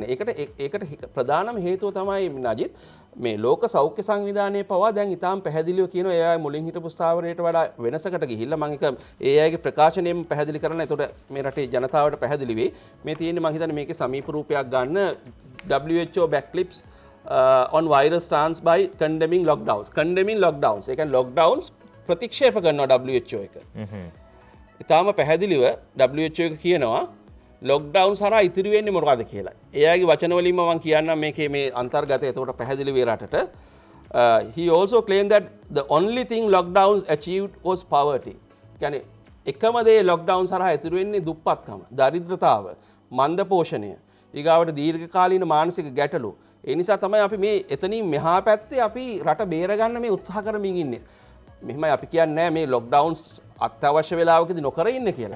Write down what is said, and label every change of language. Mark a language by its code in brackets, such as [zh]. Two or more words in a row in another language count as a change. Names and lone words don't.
[si] ඒකට ප්‍රධානම හේතුව තමයි නජිත් මේ ලෝක සෞඛ්‍ය සංවිධානයේ පවා දැන් ඉතාම පැහැදිලිව කියනවා ඒ අය මුලින් හිටපු ස්ථාවරයට වඩා වෙනසකට ගිහිල්ලා මම ඒ අයගේ ප්‍රකාශනයෙන් පැහැදිලි කරන්න. එතකොට මේ රටේ ජනතාවට පැහැදිලි වෙයි. මේ තියෙන්නේ මම හිතන්නේ මේකේ සමීප රූපයක් ගන්න [en] WHO backlips on virus stance by condemning lockdowns. Condemning lockdowns. [si] ඒ කියන්නේ lockdowns ප්‍රතික්ෂේප කරනවා WHO එක. ඉතාම පැහැදිලිව WHO එක කියනවා ලොක්ඩවුන් සරහා ඉතිරි වෙන්නේ මොකද කියලා. එයාගේ වචන වලින්ම මම කියන්නම් මේකේ මේ අන්තර්ගතය එතකොට පැහැදිලි වේ රටට. [en] He also claimed that the only thing lockdowns achieved was poverty. [si] කියන්නේ එකම දේ ලොක්ඩවුන් සරහා ඉතිරි වෙන්නේ දුප්පත්කම, දරිද්‍රතාව, මන්ද පෝෂණය, ඊගාවට දීර්ඝකාලීන මානසික ගැටලු. ඒ නිසා තමයි අපි මේ එතනින් මෙහා පැත්තේ අපි රට බේරගන්න මේ උත්සාහ කරමින් ඉන්නේ. මෙහෙමයි අපි කියන්නේ මේ ලොක්ඩවුන්ස් අත්‍යවශ්‍ය වෙලාවකදී නොකර ඉන්න කියලා.